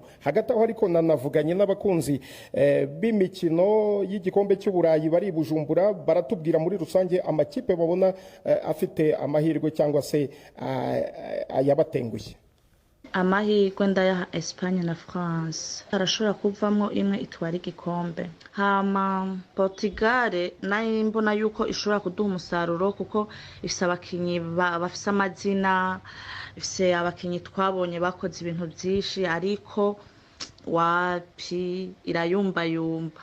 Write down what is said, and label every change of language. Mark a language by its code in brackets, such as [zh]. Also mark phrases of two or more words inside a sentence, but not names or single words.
[rw] Hagati aho ariko nanavuganye n'abakunzi b'imikino y'igikombe cy'Uburayi bari Bujumbura, baratubwira muri rusange amakipe babona afite amahirwe cyangwa se ayabatengushye. [rn] Amahirwe ndayaha Espagne na France, arashobora kuvamo imwe itwara igikombe. Hama Portugal nayo mbona yuko ishobora kuduha umusaruro kuko ifise abakinyi bafise amazina, ifise abakinyi twabonye bakoze ibintu byinshi, ariko wapi irayumbayumba.